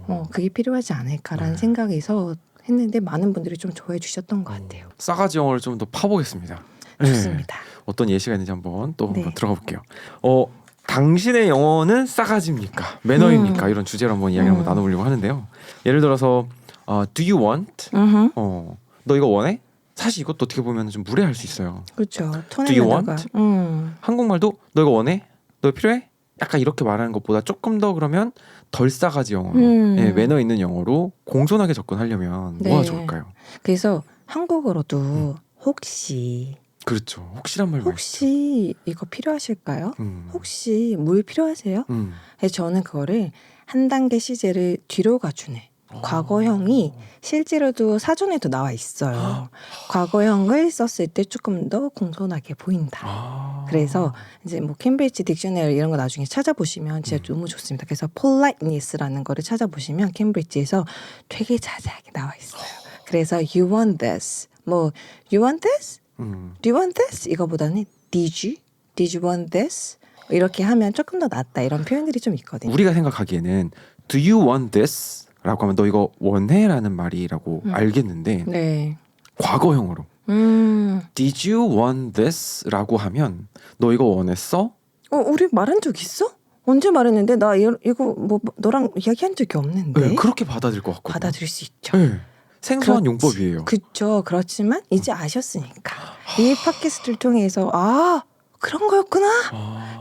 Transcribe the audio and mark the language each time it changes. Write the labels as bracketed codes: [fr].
[ko] 그게 필요하지 않을까라는 생각에서 했는데 많은 분들이 좀 좋아해 주셨던 것 같아요. 싸가지 영어를 좀 더 파보겠습니다. 좋습니다. 어떤 예시가 있는지 한번 또 네. 한번 들어가 볼게요. 당신의 영어는 싸가지입니까? 매너입니까? 이런 주제로 한번 이야기를 한번 나눠보려고 하는데요. 예를 들어서 [en] Do you want? [ko] 너 이거 원해? 사실 이것도 어떻게 보면 좀 무례할 수 있어요. 그렇죠. [en] Do you [ko] 톤에다가. [en] want? [ko] 한국말도 너 이거 원해? 너 필요해? 약간 이렇게 말하는 것보다 조금 더 그러면 덜 싸가지 영어로 매너 있는 영어로 공손하게 접근하려면 네. 뭐가 좋을까요? 그래서 한국어로도 혹시 그렇죠. 혹시란 말 혹시 이거 필요하실까요? 음. 혹시 물 필요하세요? 그래서 저는 그거를 한 단계 시제를 뒤로 가주네. 과거형이 실제로도 사전에도 나와 있어요. 과거형을 썼을 때 조금 더 공손하게 보인다. 그래서 이제 뭐 캠브리지 딕셔너리 이런 거 나중에 찾아보시면 진짜 너무 좋습니다. 그래서 politeness라는 거를 찾아보시면 캠브리지에서 되게 자세하게 나와 있어요. 그래서 [en] you want this, 뭐 you want this, do you want this [ko] 이거보다는 [en] did you want this [ko] 이렇게 하면 조금 더 낫다 이런 표현들이 좀 있거든요. [en] 우리가 생각하기에는 Do you want this? [ko] 라고 하면 너 이거 원해? 라는 말이라고 알겠는데 네. [en] 과거형으로 Did you want this? [ko] 라고 하면 너 이거 원했어? 우리 말한 적 있어? 언제 말했는데 나 이거 뭐 너랑 이야기한 적이 없는데. 네, 그렇게 받아들일 것 같거든요. 받아들일 수 있죠. 네, 생소한 용법이에요. 그렇죠. 그렇지만 이제 아셨으니까 이 팟캐스트를 통해서 그런 거였구나.